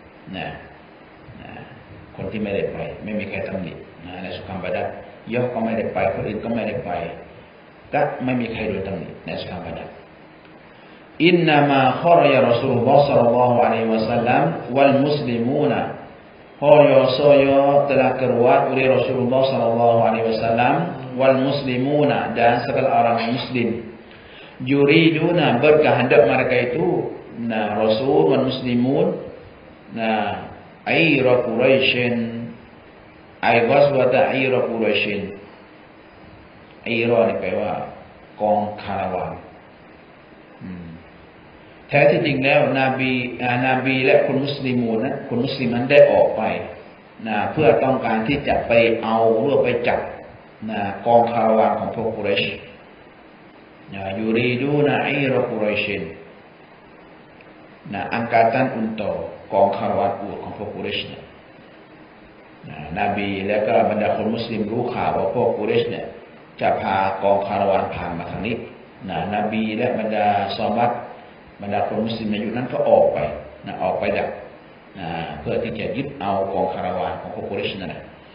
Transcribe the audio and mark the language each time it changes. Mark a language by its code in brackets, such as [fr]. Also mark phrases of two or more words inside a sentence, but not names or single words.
[th] คนที่ไม่ได้ไปไม่มีใครตำหนิในสงครามบาดาร์ย่อก็ไม่ได้ไปคนอื่นก็ไม่ได้ไปก็ไม่มีใครโดนตำหนิในสงครามบาดาร์ [ar] إنما خرج رسول الله صلى الله عليه وسلم والمسلمون [ms] telah keluar oleh Rasulullah [ar] صلى الله عليه وسلم والمسلمون [ms] dan segala orang muslim yuriduna berkehendak mereka itu [ar] رسول والمسلمون عير قريش أي غزوة عير قريش عير [th] นี่แปลว่ากองคาราวานแท้ที่จริงแล้วนบีและคนมุสลิมูนนะคนมุสลิมนั้นได้ออกไปเพื่อต้องการที่จะไปเอาหรือไปจับกองคาราวานของพวกกุเรช [ar] يريدون عير قريش [ms] angkatan untuk [th] กองคารวาสอูฐของพวกกุเรชเนี่ยนบีและก็บรรดาคนมุสลิมรู้ข่าวว่าพวกกุเรชเนี่ยจะพากองคารวานผ่านมาทางนี้นบีและบรรดาซอฮับะห์บรรดาคนมุสลิมในยุคนั้นก็ออกไปดักเพื่อที่จะยึดเอากองคารวานของพวกกุเรชนั่นแหละ